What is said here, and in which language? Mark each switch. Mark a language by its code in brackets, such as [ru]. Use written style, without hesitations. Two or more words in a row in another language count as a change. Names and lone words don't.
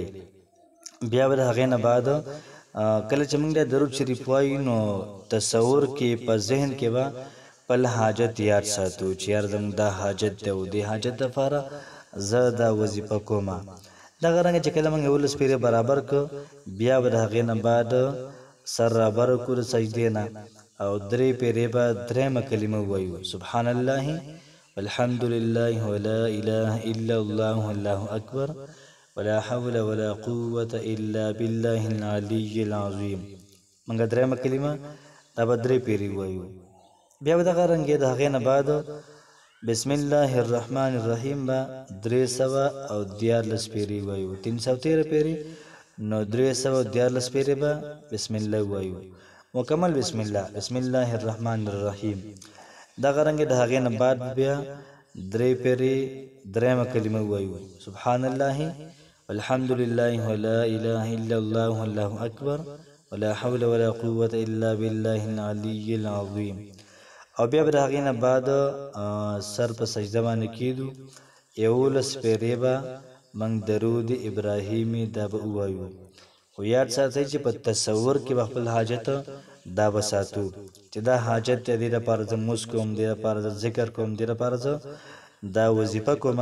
[ps] بیا به د هغې نه بعد کله چې موږ دا درود شریف وایو نو تصور کې په ذهن کې به پل حاجت یاد ساتو چې یار زموږ دا حاجت دی او دې حاجت دپاره زه دا وظیفه کومه. دغه رنګه چې کله موږ 11 پیرې برابر کړو بیا به د هغې نه بعد سر رابر کړو د سجدې نه او 3 پیرې به 3مه کلمه ووایو [ar] سبحان الله والحمد لله ولا اله الا الله والله اکبر ولا حول ولا قوة إلا بالله العلي العظيم. [ps] منګه درېمه کلمه دا به درې پیرې ووایو. بیا به دغه رنګې د هغې نه بعد [ar] بسم الله الرحمن الرحیم [ps] به 314 پیرې ووایو. 313 پیرې نو 314 پیرې به [ar] بسم الله [ps] ووایو. [ar] مکمل بسم الله الرحمن الرحیم. [ps] دغه رنګې د هغې نه بعد بیا درې پیرې درېمه کلمه ووایو. [ar] سبحان الله والحمد لله ولا إله إلا الله والله أكبر ولا حول ولا قوة إلا بالله العلي العظيم. [ps] او بیا به د هغې نه بعد سر په سجده باندې کېدو 11 پیرې به موږ درود ابراهیمي دا به ووایو. خو یاد ساتئ چې په تصور کې به خپل حاجت دا به ساتو چې دا حاجت دی، دې لپاره زه مونځ کوم، دې لپاره زه ذکر کوم، دې لپاره زه دا وظیفه کومه.